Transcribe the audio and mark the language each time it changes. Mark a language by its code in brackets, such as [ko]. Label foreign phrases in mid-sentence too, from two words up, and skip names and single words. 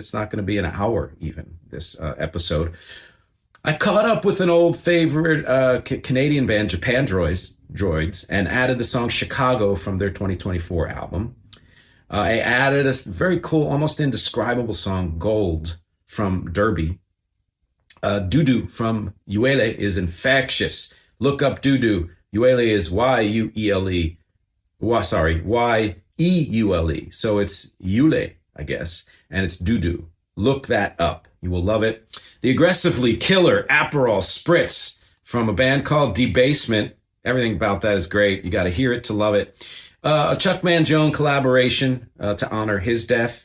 [en] It's not going to be an hour even, this episode. I caught up with an old favorite Canadian band, Japan Droids, and added the song Chicago from their 2024 album. I added a very cool, almost indescribable song, Gold, from Derby. Doo-doo from Uele is infectious. Look up Doo-doo. Uele is Y-U-E-L-E. Y-E-U-L-E. So it's Yule, I guess, and it's Doo-doo. Look that up. You will love it. The aggressively killer Aperol Spritz from a band called Debasement. Everything about that is great. You got to hear it to love it. A Chuck Mangione collaboration to honor his death.